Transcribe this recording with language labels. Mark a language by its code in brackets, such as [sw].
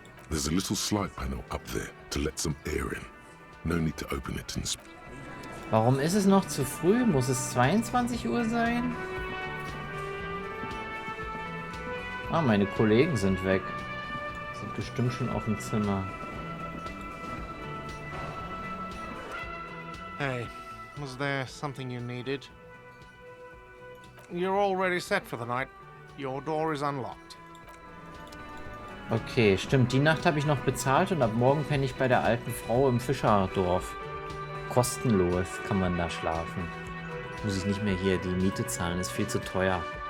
[en] There's a little slide panel up there to let some air in. No need to open it and [de] Warum ist es noch zu früh? Muss es 22 Uhr sein? Ah, meine Kollegen sind weg. Sind bestimmt schon auf dem Zimmer. [en] Hey, was there something you needed? You're already set for the night. Your door is unlocked. [de] Okay, stimmt. Die Nacht habe ich noch bezahlt und ab morgen penne ich bei der alten Frau im Fischerdorf. Kostenlos kann man da schlafen. Muss ich nicht mehr hier die Miete zahlen, ist viel zu teuer.